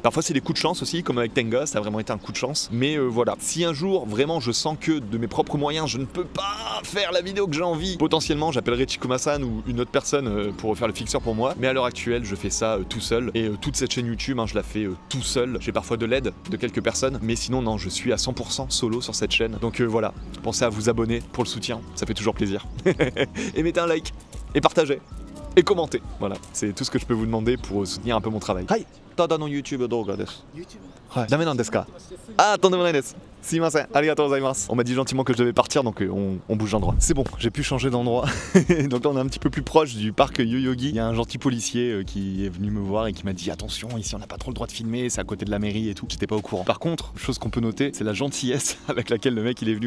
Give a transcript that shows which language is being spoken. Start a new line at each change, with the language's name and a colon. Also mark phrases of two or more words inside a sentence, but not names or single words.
French: Parfois c'est des coups de chance aussi, comme avec Tenga, ça a vraiment été un coup de chance, mais voilà, si un jour vraiment je sens que de mes propres moyens je ne peux pas faire la vidéo que j'ai envie, potentiellement j'appellerai Chikuma-san ou une autre personne pour faire le fixeur pour moi, mais à l'heure actuelle je fais ça tout seul, et toute cette chaîne YouTube je la fais tout seul, j'ai parfois de l'aide de quelques personnes, mais sinon non, je suis à 100% solo sur cette chaîne, donc voilà, pensez à vous abonner pour le soutien, ça fait toujours plaisir. Et mettez un like, et partagez, et commentez, voilà, c'est tout ce que je peux vous demander pour soutenir un peu mon travail.
Japanese: はい、ただのYouTube動画です。ダメなんですか? ああ、とんでもです。すみません、ありがとうございます.
French: On m'a dit gentiment que je devais partir, donc on bouge d'endroit. C'est bon, j'ai pu changer d'endroit. Donc là on est un petit peu plus proche du parc Yoyogi. Il y a un gentil policier qui est venu me voir et qui m'a dit attention, ici on n'a pas trop le droit de filmer, c'est à côté de la mairie et tout. J'étais pas au courant. Par contre, chose qu'on peut noter, c'est la gentillesse avec laquelle le mec il est venu.